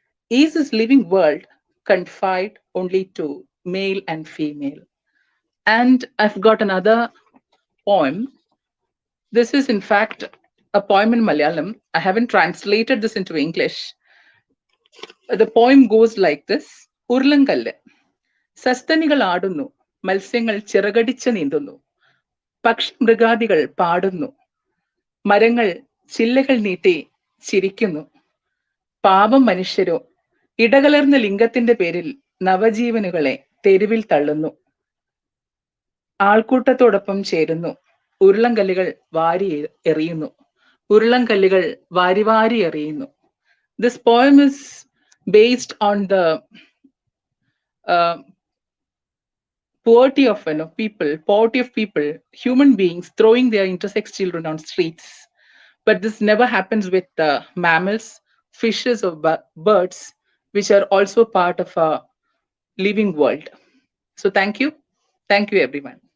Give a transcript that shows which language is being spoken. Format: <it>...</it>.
<en>Is this living world confined only to male and female? And I've got another poem. This is, in fact, a poem in Malayalam. I haven't translated this into English. The poem goes like this. Urlangalle.</en> <ml>സസ്തനികൾ ആടുന്നു, മത്സ്യങ്ങൾ ചിറകടിച്ച് നീന്തുന്നു, പക്ഷി മൃഗാദികൾ പാടുന്നു, മരങ്ങൾ ചില്ലകൾ നീട്ടി ചിരിക്കുന്നു, പാപം മനുഷ്യരോ ഇടകലർന്ന ലിംഗത്തിന്റെ പേരിൽ നവജീവനുകളെ തെരുവിൽ തള്ളുന്നു, ആൾക്കൂട്ടത്തോടൊപ്പം ചേരുന്നു, ഉരുളങ്കല്ലുകൾ വാരി എറിയുന്നു, ഉരുളങ്കല്ലുകൾ വാരി വാരി എറിയുന്നു.</ml> <en>This poem is based on the poverty of people, human beings throwing their intersex children on streets. But this never happens with mammals, fishes, or birds, which are also part of a living world. So thank you everyone.</en>